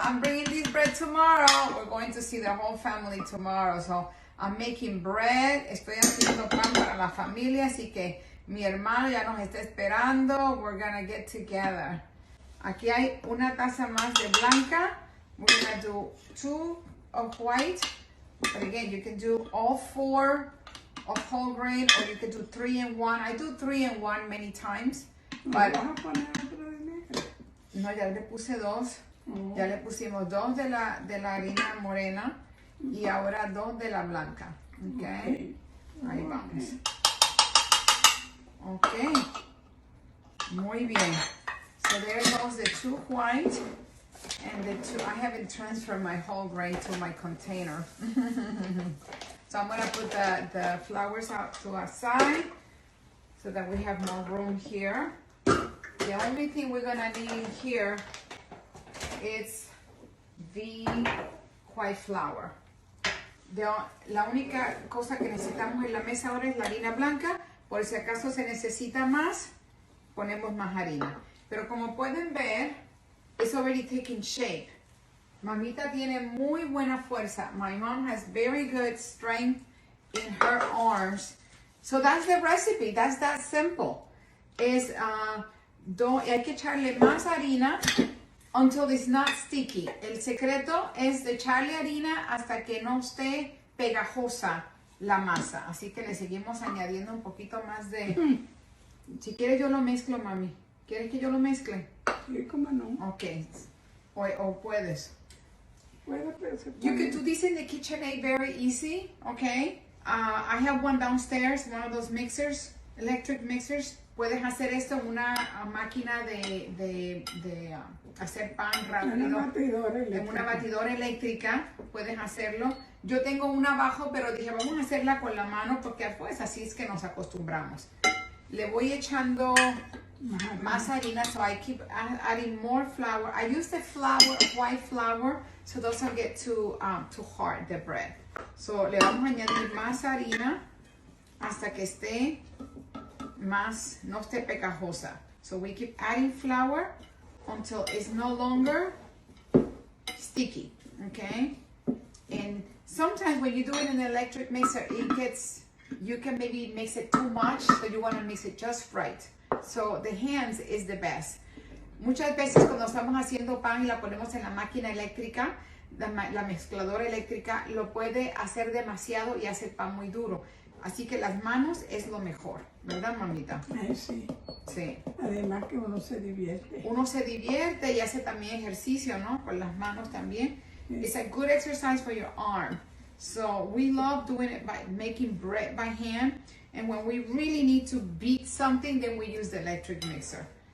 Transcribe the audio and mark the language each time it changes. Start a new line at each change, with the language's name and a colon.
English: I'm bringing this bread tomorrow. We're going to see the whole family tomorrow. So I'm making bread.
Spanish: Estoy haciendo pan para la familia. Así que mi hermano ya nos está esperando.
English: We're gonna get together.
Spanish: Aquí hay una taza más de blanca.
English: We're gonna do 2 of white. But again, you can do all 4 of whole grain, or you can do 3 in 1. I do 3 in 1 many times. But
Spanish: ¿Vas a poner otra de negra? no, ya le puse 2. Ya le pusimos 2 de la harina morena y ahora 2 de la blanca. Okay. Ahí vamos. Okay. Muy bien.
English: So there goes the 2 white and the 2. I haven't transferred my whole grain to my container. So I'm going to put the flours out to our side so that we have more room here. The only thing we're going to need here is the white flour.
Spanish: La única cosa que necesitamos en la mesa ahora es la harina blanca. Por si acaso se necesita más, ponemos más harina. Pero como pueden ver,
English: it's already taking shape.
Spanish: Mamita tiene muy buena fuerza.
English: My mom has very good strength in her arms. So that's the recipe. That's that simple.
Spanish: Hay que echarle más harina
English: until it's not sticky.
Spanish: El secreto es de echarle harina hasta que no esté pegajosa la masa. Así que le seguimos añadiendo un poquito más de... Si quieres yo lo mezclo, mami. ¿Quieres que yo lo mezcle? Sí, cómo no. Ok. O puedes. Puede, pero se
English: You
Spanish: puede.
English: can do this in the KitchenAid very easy, okay? I have one downstairs, one of those mixers, electric mixers.
Spanish: Puedes hacer esto en una máquina de hacer pan rápido. En una batidora eléctrica puedes hacerlo. Yo tengo una abajo, pero dije, vamos a hacerla con la mano porque pues así es que nos acostumbramos. Le voy echando más harina,
English: so I keep adding more flour. I use the white flour, so it doesn't get too hard, the bread.
Spanish: So le vamos a añadir más harina hasta que esté más, no esté pegajosa.
English: So we keep adding flour until it's no longer sticky, okay? And sometimes when you do it in an electric mixer, you can maybe mix it too much, so you want to mix it just right. So the hands is the best.
Spanish: Muchas veces cuando estamos haciendo pan y la ponemos en la máquina eléctrica, la mezcladora eléctrica lo puede hacer demasiado y hace el pan muy duro. Así que las manos es lo mejor, ¿verdad, mamita? Sí. Sí. Además que uno se divierte. Uno se divierte y hace también ejercicio, ¿no? Con las manos también.
English: It's a good exercise for your arm. So we love doing it by making bread by hand. And when we really need to beat something, then we use the electric mixer.